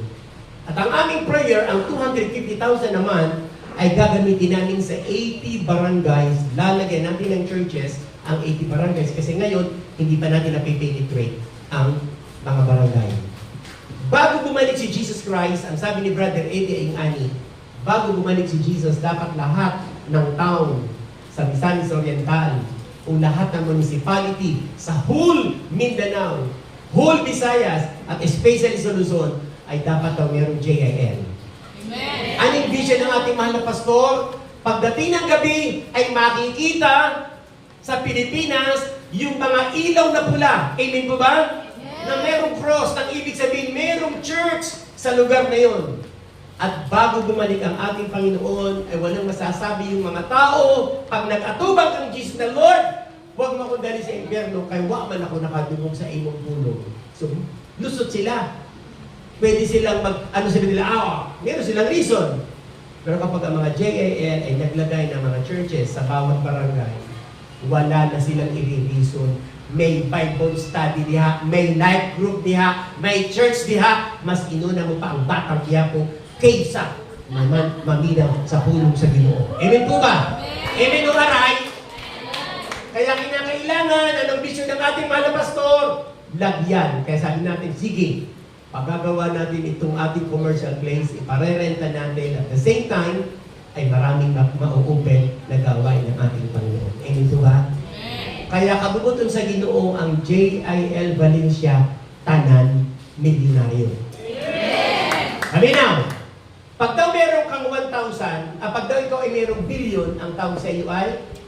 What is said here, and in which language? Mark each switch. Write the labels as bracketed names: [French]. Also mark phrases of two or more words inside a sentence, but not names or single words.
[Filipino] At ang aming prayer, ang 250,000 [English] a month, [Filipino] ay gagamitin namin sa 80 barangays, lalagyan natin ng churches, ang 80 barangays kasi ngayon, hindi pa natin napipenetrate ang mga barangay. Bago bumalik si Jesus Christ, ang sabi ni Brother Eddie Ayingani, bago bumalik si Jesus, dapat lahat ng town sa Misamis Oriental o lahat ng municipality sa whole Mindanao, whole Visayas, at especially sa Luzon, ay dapat daw mayroong JIL. Anong vision ng ating mahal na pastor? Pagdating ng gabi ay makikita sa Pilipinas yung mga ilaw na pula. Amen po ba? Na merong cross, ang ibig sabihin merong church sa lugar na yon. At bago bumalik ang ating Panginoon, ay walang masasabi yung mga tao, pag nag-atubang kang Jesus na Lord, huwag mo akong dali sa impyerno, [Cebuano] kay wa man ako nakadungog sa imong pulong. [Filipino] So, lusot sila. Pwede silang sila nila, meron silang reason. Pero kapag ang mga JIL ay naglagay ng mga churches sa bawat barangay, wala na silang i-reason. May [English] Bible study [Filipino] diha, may [English] life group [Filipino] diha, may church diha, mas inuna mo pa ang batang Quiapo kaysa naman [Cebuano] maminaw sa pulong sa Ginoo. [Filipino] Amen po ba? Amen o aray? Kaya kinakailangan, anong vision ng ating mahal na pastor? Lagyan. Kaya sabi natin, sige, pagagawa natin itong ating commercial place, iparerenta natin [English] at the same time, [Filipino] ay maraming ma-open na gawain ng ating Panginoon. Amen po ba? [Cebuano] Kaya kabubuton sa Ginoo ang JIL Valencia Tanan Milyonaryo. [Filipino] Sabi now, pag daw meron kang 1,000, pag daw ikaw ay merong billion, ang tawag sa iyo ay?